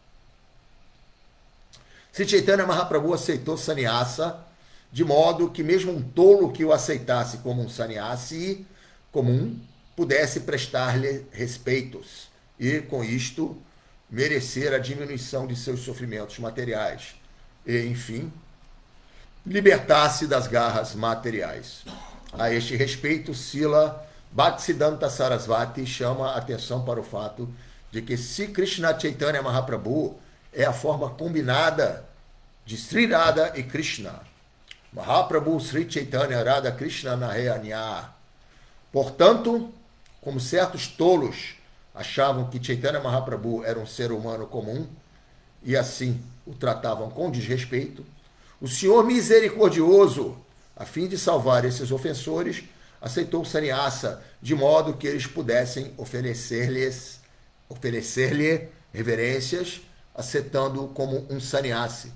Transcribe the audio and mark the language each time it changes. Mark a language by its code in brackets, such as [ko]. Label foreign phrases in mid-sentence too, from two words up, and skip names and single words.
[pt] Sri Chaitanya Mahaprabhu aceitou sannyasa, de modo que mesmo um tolo que o aceitasse como um sannyasi comum pudesse prestar-lhe respeitos e, com isto, merecer a diminuição de seus sofrimentos materiais e, enfim, libertar-se das garras materiais. A este respeito, Srila Bhaktisiddhanta Sarasvati chama a atenção para o fato de que se Krishna Chaitanya Mahaprabhu é a forma combinada de Sri Radha e Krishna, Mahaprabhu Sri Chaitanya Radha Krishna Nahayanya. Portanto, como certos tolos achavam que Chaitanya Mahaprabhu era um ser humano comum e assim o tratavam com desrespeito, o Senhor misericordioso, a fim de salvar esses ofensores, aceitou o sannyasa de modo que eles pudessem oferecer-lhe reverências, aceitando-o como um sannyasi.